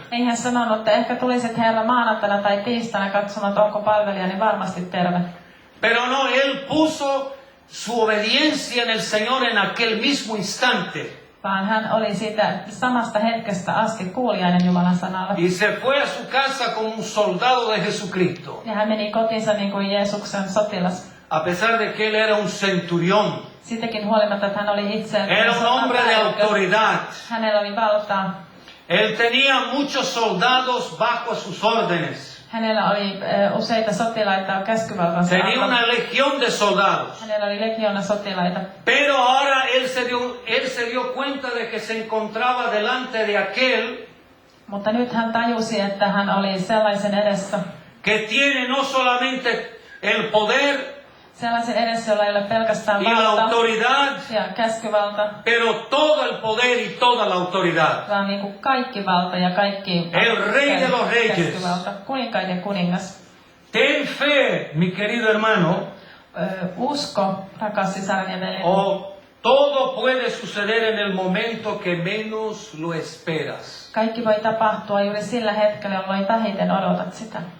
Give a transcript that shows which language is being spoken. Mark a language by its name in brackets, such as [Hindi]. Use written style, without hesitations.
[Finnish] Ei hän sanonut, että ehkä tulisit Herra maanantaina tai tiistaina katsomaan, että onko palvelijani varmasti terve. [Spanish] Pero no, Él puso su obediencia en el Señor en aquel mismo instante. [Finnish] Vaan hän oli siitä samasta hetkestä asti kuulijainen Jumalan sanalle. [Spanish] Y se fue a su casa como un soldado de Jesucristo. [Finnish] Ja hän meni kotiinsa niin kuin Jeesuksen sotilas. [Spanish] A pesar de que él era un centurión. [Finnish] Sitäkin huolimatta, että hän oli itse [Spanish] Era un hombre de autoridad. [Finnish] Hänellä oli valtaa. [Spanish] Él tenía muchos soldados bajo sus órdenes. [Finnish] Hänellä oli useita sotilaita käskyvaltansa [Spanish] Tenía [Finnish] alla. [Spanish] una legión de soldados. [Finnish] Hänellä oli legioona sotilaita. [Spanish] Pero ahora él se dio cuenta de que se encontraba delante de aquel [Finnish] Mutta nyt hän tajusi, että hän oli sellaisen edessä. [Spanish] que tiene no solamente el poder [Finnish] Sellaisen edessä, jolla ei ole pelkästään [Spanish] y la [Finnish] valta [Spanish] autoridad, [Finnish] ja käskyvalta, [Spanish] pero todo el poder y toda la autoridad. [Finnish] vaan niin kuin kaikki valta ja kaikki [Spanish] El rey de los reyes. [Finnish] käskyvalta. Kuninkaiden kuningas. [Spanish] Ten fe, mi querido hermano, [Finnish] Usko, rakas sisareni ja veljeni. [Spanish] o todo puede suceder en el momento que menos lo esperas. [Finnish] Kaikki voi tapahtua juuri sillä hetkellä, jolloin vähiten odotat sitä.